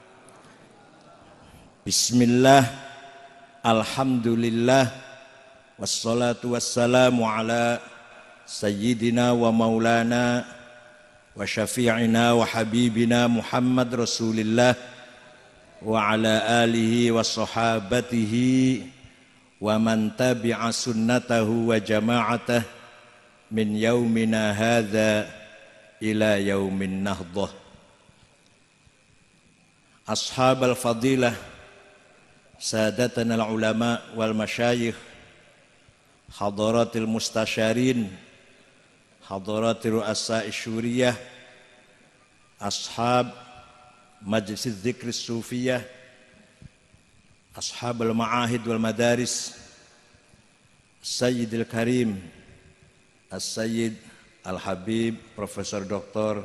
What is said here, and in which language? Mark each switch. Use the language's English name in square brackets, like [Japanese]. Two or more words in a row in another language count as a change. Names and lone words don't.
[Arabic] بسم الله، الحمد لله، والصلاة والسلام على سيدنا ومولانا وشفيعنا وحبيبنا محمد رسول الله وعلى آله وصحابته ومن تبع سنته وجماعته من يومنا هذا إلى يوم النهضة. أصحاب الفضيلة، سادتنا العلماء والمشايخ، حضرات المستشارين، حضرات رؤساء الشورية، أصحاب مجلس ذكر صوفية، أصحاب المعاهد والمدارس، سيدي الكريم السيد الحبيب Profesor Dr.